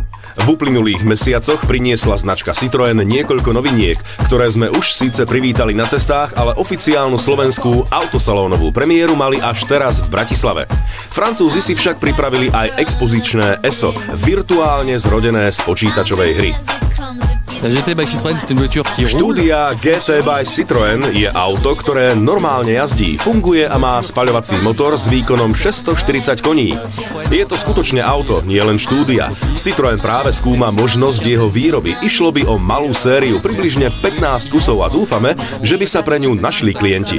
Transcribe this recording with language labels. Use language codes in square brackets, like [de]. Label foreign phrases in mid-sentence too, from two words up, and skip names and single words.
[sk] V uplynulých mesiacoch priniesla značka Citroën niekoľko noviniek, ktoré sme už síce privítali na cestách, ale oficiálnu slovenskú autosalónovú premiéru mali až teraz v Bratislave. Francúzi si však pripravili aj expozičné ESO, virtuálne zrodené z počítačovej hry. [fr] La GT by Citroën, c'est une voiture qui roule. [sk] Štúdia GT by Citroën je auto, ktoré normálne jazdí, funguje a má spaľovací motor s výkonom 640 koní. Je to skutočne auto, nie len štúdia. Citroën práve skúma možnosť jeho výroby. Išlo by o malú sériu, približne 15 kusov a dúfame, že by sa pre ňu našli klienti.